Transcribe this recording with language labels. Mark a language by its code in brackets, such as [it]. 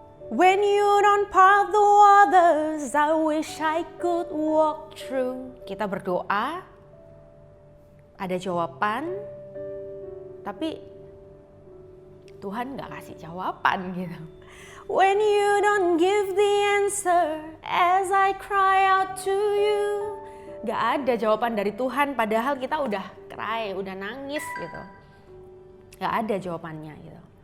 [en] When you don't part the waters, I wish I could walk through. [id] Kita berdoa, ada jawaban, tapi Tuhan gak kasih jawaban gitu. [en] When you don't give the answer as I cry out to you. [id] Gak ada jawaban dari Tuhan padahal kita udah cry, udah nangis gitu. Gak ada jawabannya gitu.